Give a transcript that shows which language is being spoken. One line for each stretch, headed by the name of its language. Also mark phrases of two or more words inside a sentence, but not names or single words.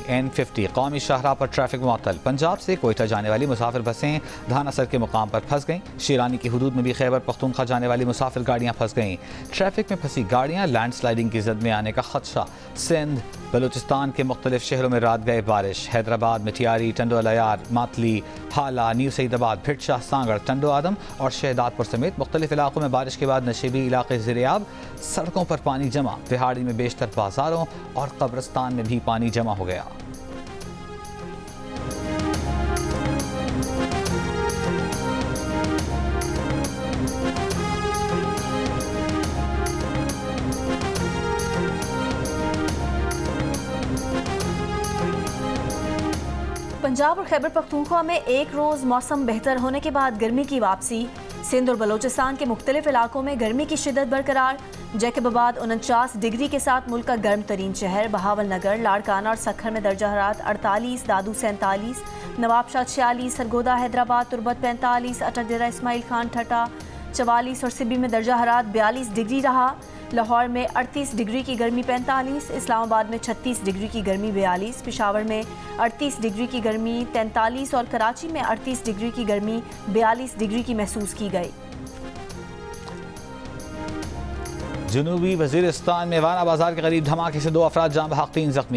Urdu: N50 قومی شاہراہ پر ٹریفک معطل۔ پنجاب سے کوئٹہ جانے والی مسافر بسیں دھناسر کے مقام پر پھنس گئیں. شیرانی کی حدود میں بھی خیبر پختونخوا جانے والی مسافر گاڑیاں پھنس گئیں. ٹریفک میں پھنسی گاڑیاں، لینڈسلائیڈنگ کی زد میں آنے کا خدشہ. سندھ بلوچستان کے مختلف شہروں میں رات گئے بارش. حیدرآباد میں ٹیاری، ٹنڈو الہیار، ماتلی، ہالا، نیو سعیدآباد، بھٹشاہ، سانگھڑ، ٹنڈو آدم اور شہدادپور سمیت مختلف علاقوں میں بارش کے بعد نشیبی علاقے زیرآب. سڑکوں پر پانی جمع. بہاڑی میں بیشتر بازاروں اور قبرستان میں بھی پانی جمع ہو گیا. پنجاب اور خیبر پختونخوا میں ایک روز موسم بہتر ہونے کے بعد گرمی کی واپسی. سندھ اور بلوچستان کے مختلف علاقوں میں گرمی کی شدت برقرار. جیکب آباد 49 ڈگری کے ساتھ ملک کا گرم ترین شہر. بہاول نگر، لاڑکانہ اور سکھر میں درجہ حرارت 48, دادو 47، نوابشاہ 46، سرگودھا حیدرآباد تربت 45، اٹکڈیرہ اسماعیل خان ٹھٹھہ 44 اور سبی میں درجہ حرارت 42 ڈگری رہا. لاہور میں 38 ڈگری کی گرمی 45، اسلام آباد میں 36 ڈگری کی گرمی 42، پشاور میں 38 ڈگری کی گرمی 43 اور کراچی میں 38 ڈگری کی گرمی 42 ڈگری کی محسوس کی گئی. جنوبی وزیرستان میں وانا بازار کے قریب دھماکے سے 2 افراد جان بحق، 3 زخمی.